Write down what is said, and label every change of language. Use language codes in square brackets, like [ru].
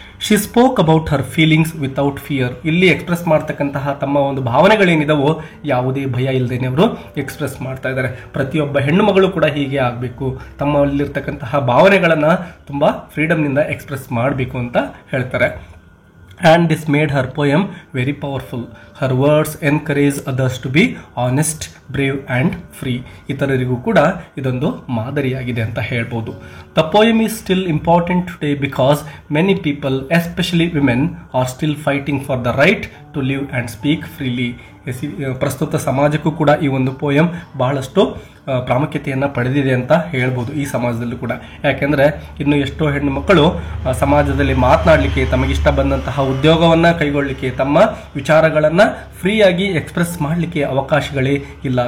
[en] She spoke about her feelings without fear. [kn] ಇಲ್ಲಿ express ಮಾಡ್ತಕ್ಕಂತಹ ತಮ್ಮ ಒಂದು ಭಾವನೆಗಳೇನಿದಾವೋ ಯಾವುದೇ ಭಯ ಇಲ್ಲದೇನೆ ಅವರು ಎಕ್ಸ್ಪ್ರೆಸ್ ಮಾಡ್ತಾ ಇದ್ದಾರೆ. ಪ್ರತಿಯೊಬ್ಬ ಹೆಣ್ಣು ಮಗಳು ಕೂಡ ಹೀಗೆ ಆಗಬೇಕು, ತಮ್ಮಲ್ಲಿರ್ತಕ್ಕಂತಹ ಭಾವನೆಗಳನ್ನು ತುಂಬ ಫ್ರೀಡಮ್ನಿಂದ ಎಕ್ಸ್ಪ್ರೆಸ್ ಮಾಡಬೇಕು ಅಂತ ಹೇಳ್ತಾರೆ. [en] and this made her poem very powerful. Her words encourage others to be honest, brave and free. [kn] ಇತರರಿಗೂ ಕೂಡ ಇದೊಂದು ಮಾದರಿಯಾಗಿದೆ ಅಂತ ಹೇಳ್ಬೋದು. [en] The poem is still important today because many people, especially women, are still fighting for the right to live and speak freely. [kn] ಪ್ರಸ್ತುತ ಸಮಾಜಕ್ಕೂ ಕೂಡ ಈ ಒಂದು ಪೋಯಂ ಬಹಳಷ್ಟು ಪ್ರಾಮುಖ್ಯತೆಯನ್ನು ಪಡೆದಿದೆ ಅಂತ ಹೇಳ್ಬೋದು ಈ ಸಮಾಜದಲ್ಲೂ ಕೂಡ. ಯಾಕೆಂದರೆ ಇನ್ನು ಎಷ್ಟೋ ಹೆಣ್ಣು ಮಕ್ಕಳು ಸಮಾಜದಲ್ಲಿ ಮಾತನಾಡಲಿಕ್ಕೆ, ತಮಗಿಷ್ಟ ಬಂದಂತಹ ಉದ್ಯೋಗವನ್ನು ಕೈಗೊಳ್ಳಲಿಕ್ಕೆ, ತಮ್ಮ ವಿಚಾರಗಳನ್ನು ಫ್ರೀಯಾಗಿ ಎಕ್ಸ್ಪ್ರೆಸ್ ಮಾಡಲಿಕ್ಕೆ ಅವಕಾಶಗಳೇ ಇಲ್ಲ.